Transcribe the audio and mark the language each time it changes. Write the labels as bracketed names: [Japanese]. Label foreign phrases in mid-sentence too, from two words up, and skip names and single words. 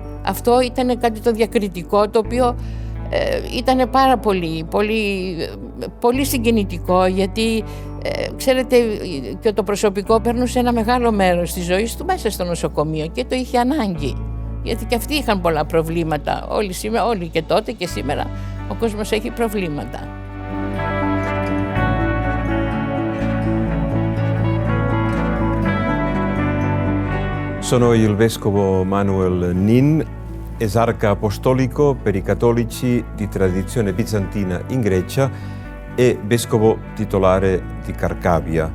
[Greek] Αυτό ήταν κάτι το διακριτικό, το οποίο ήταν πάρα πολύ συγκινητικό, γιατί ξέρετε, και το προσωπικό περνούσε ένα μεγάλο μέρος της ζωής του μέσα στο νοσοκομείο και το είχε ανάγκη, γιατί και αυτοί είχαν πολλά προβλήματα. Όλοι και τότε και σήμερα ο κόσμος έχει προβλήματα. [Italian] Sono il vescovo Manuel Nin, esarca apostolico per i cattolici di tradizione bizantina in Grecia e vescovo titolare di Carcavia.